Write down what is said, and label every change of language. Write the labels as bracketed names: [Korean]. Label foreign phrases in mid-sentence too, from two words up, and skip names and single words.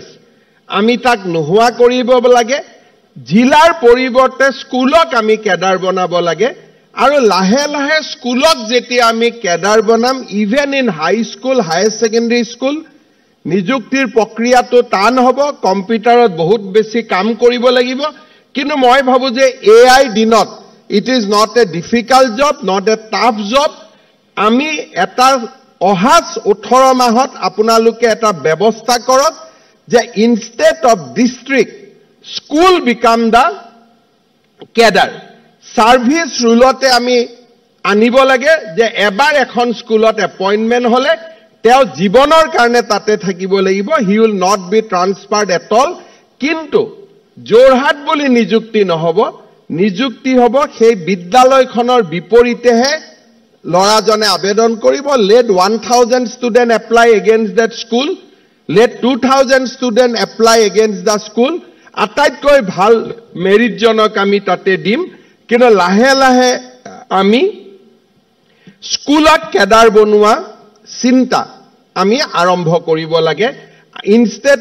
[Assamese] আমি তাক নোহোৱা কৰিব লাগে জিলাৰ পৰিৱৰ্তে স্কুলক আমি কেডাৰ বনাব লাগে আৰু লাহে লাহে স্কুলক যেতিয়া আমি কেডাৰ বনাম [English] even in high school higher secondary school [Assamese] নিযুক্তিৰ প্ৰক্ৰিয়াটো টান হ'ব কম্পিউটাৰত বহুত বেছি কাম কৰিব লাগিব কিন্তু মই ভাবো যে এআই দিনত [English] it is not a difficult job not a tough job [Assamese] আমি এটা অহাস 18 মাহত আপোনালোকে এটা ব্যৱস্থা কৰক যে [English] instead of district school become the cadre service rule [Assamese] আমি আনিব লাগে যে এবাৰ এখন স্কুলত এপইন্টমেন্ট হলে তেও জীৱনৰ কাৰণে তাতে থাকিব লাগিব [English] he will not be transferred at all [Assamese] কিন্তু জোৰহাট বুলি নিযুক্তি নহব নিযুক্তি হ'ব সেই বিদ্যালয়খনৰ বিপৰীতেহে লৰাজনে আবেদন কৰিব [English] let 1000 student apply against that school let 2000 student apply against the school [Assamese] আটাইতকৈ ভাল মেৰিটজনক আমি তাতে দিম কিন্তু লাহে লাহে আমি স্কুলত কেডাৰ বনোৱা চিন্তা আমি আৰম্ভ কৰিব লাগে ইনষ্টেড